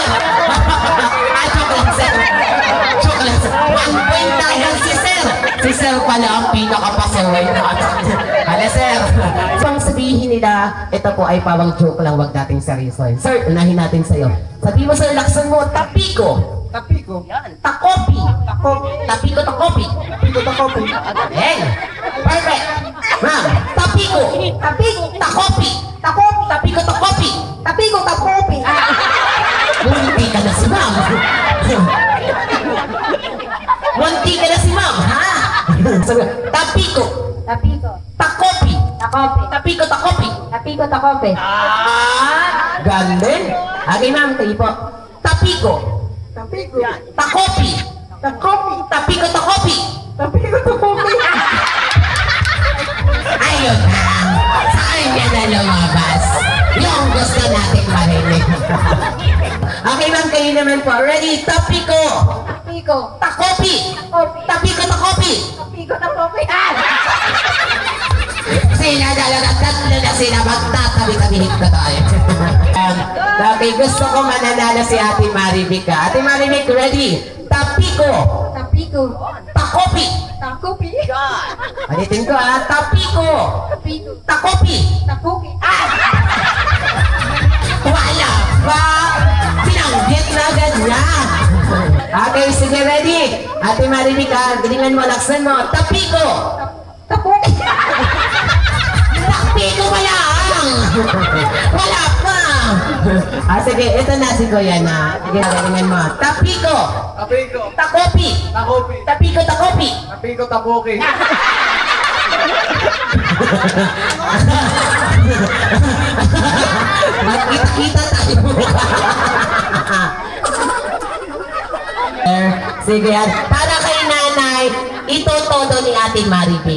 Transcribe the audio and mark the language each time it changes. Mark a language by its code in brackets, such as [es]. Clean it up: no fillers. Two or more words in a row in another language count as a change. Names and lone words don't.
[en] Chocolate, sir. Chocolate, sir. [tl] 1 point na agad si sir. Si sir pala ang pinakapasaway natin. Hala, sir. Pang sabihin nila, ito po ay pawang joke lang, wag nating seryosohin. Sir, unahin natin sa'yo. Sabi mo, sir, laksan mo, tapiko. Tapiko. Yan, takopi. Tapiko, takopi. Tapiko, takopi. [en] Again. Perfect. [tl] Ma'am, tapiko. Tapiko, takopi. Takopi. Tapiko, takopi. Tapiko, takopi. Munti ka na si ma'am. Munti ka na si ma'am, ha? Tapiko. Tapiko. Takopi. Takopi. Tapiko, takopi. Tapiko, takopi. Galing. Okay, ma'am, tayo po. Tapiko. Tapiko. Takopi. Takopi. Tapiko, takopi. Tapiko, takopi. Ayun na. Saan niya na lumabas? Yung gusto natin marinig. Okay, ma'am, kayo naman po. Ready? Tapiko. Tapiko. Takopi. Tapiko, takopi. Tapiko, takopi. Sila dalaga, tatlo na sila. Magtatabi-tabihig na tayo. Okay, gusto ko mananalo si Ate Maribik. Ate Maribik, ready? Tapiko. Tapiko. Takopi. Takopi. Palitin ko, ha? Tapiko. Tapiko. Takopi. Takopi. Wala ba? Sinanggit na agad niya. Okay, sige, ready? Ate Maribik, galingan mo, laksan mo. Tapiko. Takopi. Tapiko pa lang. Wala pa. Sige, ito na si Kuya na. Sige, galingan mo. Tapiko. Tapiko. Takopi. Takopi. Tapiko, takopi. Tapiko, takopi. Magkita-kita tayo. Sige yan. Para kay nanay, ito todo ni Ate Maribik.